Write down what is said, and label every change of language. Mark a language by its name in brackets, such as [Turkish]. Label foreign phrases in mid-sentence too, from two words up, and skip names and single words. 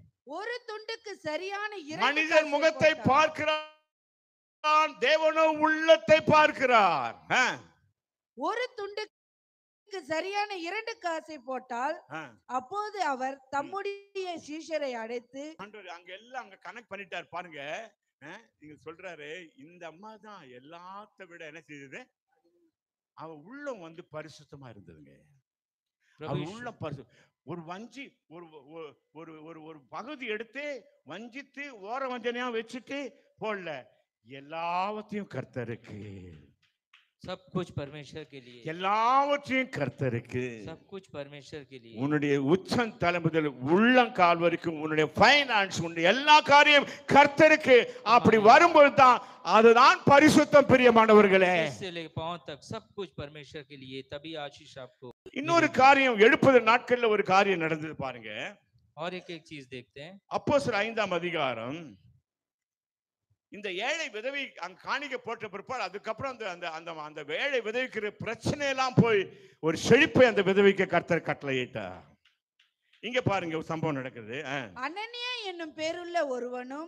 [Tamil] ஒரு துண்டுக்கு சரியான இரண்டு மனிதன் காசை முகத்தை போட்டால், பார்க்கிறான், தேவனோ உள்ளத்தை பார்க்கிறார். ஒரு துண்டுக்கு சரியான இரண்டு காசை போட்டால் அப்போது அவர் தம்முடைய சீஷரை அழைத்து, ஆண்டவர் அங்க எல்லாம் அங்க கனெக்ட் பண்ணிட்டார் பாருங்க. நீங்க சொல்றாரு, இந்த அம்மா தான் எல்லாத்த விட என்ன செய்தது, அவ உள்ளம் வந்து பரிசுத்தமா இருந்ததுங்க. அவ உள்ளம் ஒரு வஞ்சி ஒரு ஒரு ஒரு ஒரு பகுதி எடுத்து வஞ்சித்து ஓர வஞ்சனையா வச்சுட்டு போடல, எல்லாவற்றையும் கர்த்தருக்கு, [Hindi] सब कुछ परमेश्वर के लिए, [Tamil] எல்லாவற்றையும் கர்த்தருக்கு. [Hindi] सब कुछ परमेश्वर के लिए. [Tamil] உன்னுடைய உச்சம் தலை முதல் உள்ளங்கால் வரைக்கும் உன்னுடைய ஃபைனான்ஸ், உன்னுடைய எல்லா காரியம் கர்த்தருக்கு. அப்படி வரும்போது தான் அதுதான் பரிசுத்தம். பிரியமானவர்களே, [Hindi] से लेकर पांव तक सब कुछ परमेश्वर के लिए, तभी आशीष आपको. [Tamil] இன்னொரு காரியம், எழுப்புதல் நாட்கள்ல ஒரு காரியம் நடந்தது பாருங்க. [Hindi] और एक चीज देखते हैं. [Tamil] அப்போஸ்தலர் 5ஆம் அதிகாரம், இந்த ஏழை விதவை அங்க காணிக்க போட்ட பிற்பாடு அதுக்கப்புறம் அந்த அந்த அந்த ஏழை விதவிக்கிற பிரச்சனை எல்லாம் போய் ஒரு செழிப்பை அந்த விதவைக்கு கர்த்தர் கட்டளையிட்டார். இங்க பாருங்க ஒரு சம்பவம் நடக்குது. அனனியா என்னும் பேருள்ள ஒருவனும்,